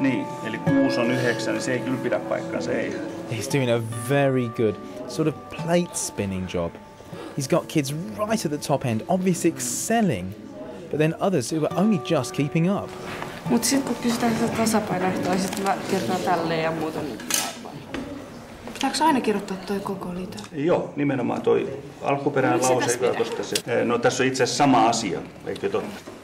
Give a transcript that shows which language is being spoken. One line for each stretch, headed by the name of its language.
Finnish: Niin, eli 6 on 9, niin se ei kyllä pidä paikkaansa, ei.
English: He's doing a very good sort of plate spinning job. He's got kids right at the top end, obviously excelling, but then others who are only just keeping up.
Finnish: Mutta sitten kun kysytään sitä tasapainoehtoa, sitten mä kirjoitan tälleen ja muuten. Pitääkö aina kirjoittaa toi koko liite? Joo, nimenomaan toi alkuperäinen lause, koska se... No tässä on itse asiassa sama asia, eikö totta?